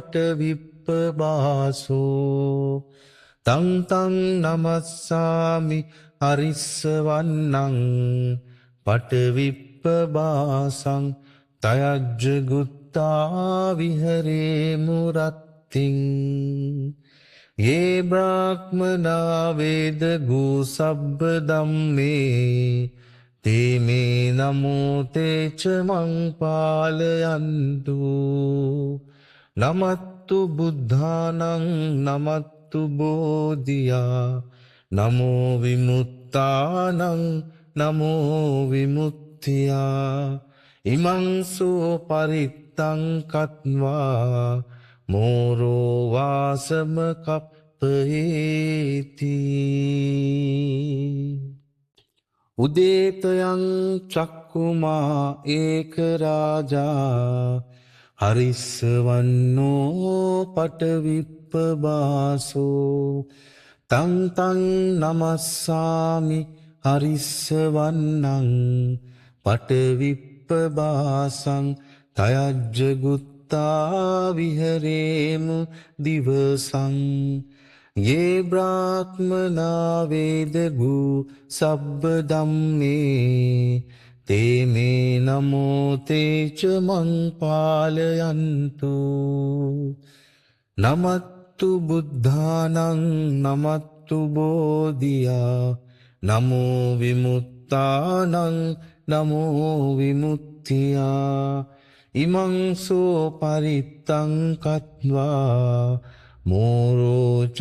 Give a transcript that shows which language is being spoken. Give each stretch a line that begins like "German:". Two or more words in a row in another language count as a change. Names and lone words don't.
Pali: පටවිප්පබාසෝ තං තං නමස්සාමි හරිස්සවන්නං පටවිප්පබාසං තයජ්ජගුත්තා විහරේ මුරත්තිං යේ බ්‍රාහ්මනා වේද ගෝ සබ්බ ධම්මේ තේ මේ නමෝ තේච මං පාලයන්තු නමත්තු බුද්ධානං නමත්තු බෝධියා නමෝ විමුත්තානං නමෝ විමුක්තියා ඉමං සෝ පරිත්තං කତ୍වා මෝරෝ වාසම කප්පේති උදේතයං චක්කුමා ඒක රාජා හරිස්සවන්නෝ පටවිප්පබාසෝ තං තං නමස්සාමි හරිස්සවන්නං පටවිප්පබාසං තයජ්ජගුත්තා විහරේමු දිවසං යේ බ්‍රාහ්මනා වේද ගෝ සබ්බ ධම්මේ තේ මේ නමෝ තේච මං පාලයන්තු නමත්තු බුද්ධානං නමත්තු බෝධියා නමෝ විමුත්තානං නමෝ විමුක්තියා ඉමං සෝ පරිත්තං කତ୍වා මෝරෝ